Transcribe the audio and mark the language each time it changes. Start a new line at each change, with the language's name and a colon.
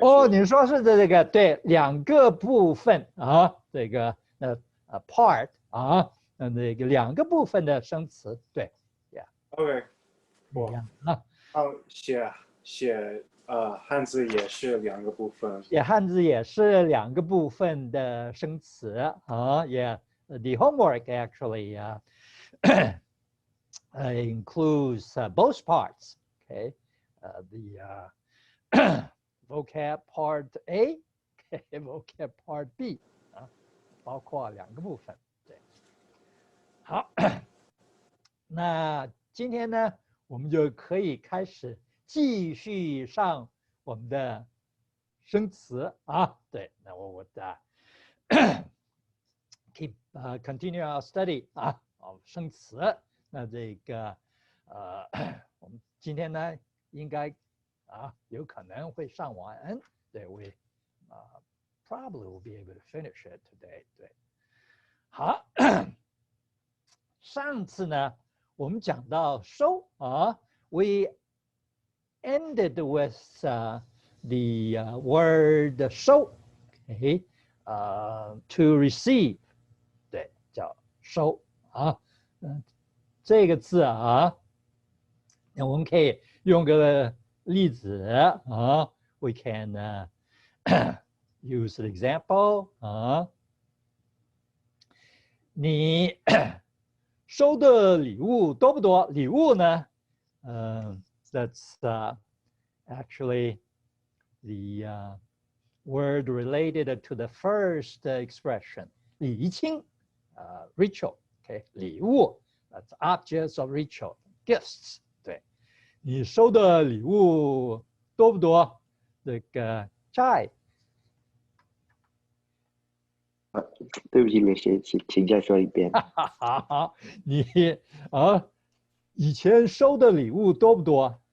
Chinese: 你说是这个对两个部分这个part 那个两个部分的生词对
English: ，OK，
Chinese: 一样写汉字也是两个部分。写汉字也是两个部分的生词yeah.
English: The homework actually includes both parts. Okay, the vocab part A, vocab part B
Chinese: 包括两个部分。对，好，那今天呢，我们就可以开始继续上我们的生词对，那我
English: keep continue our study
Chinese: 生词。那这个我们今天呢应该有可能会上完。
English: 对，we probably will be able to finish it today。
Chinese: 对，好，上次呢我们讲到收
English: we ended with the word 收 okay to receive
Chinese: 对，叫收这个字那我们可以用个例子
English: we can use an example
Chinese: 你收的礼物多不多？
English: 礼物呢that's actually the word related to the first expression 礼金ritual okay 礼物 that's objects of ritual gifts
Chinese: 对，你收的礼物多不多？这个债对不起，没学，请再说一遍。你以前收的礼物多不多？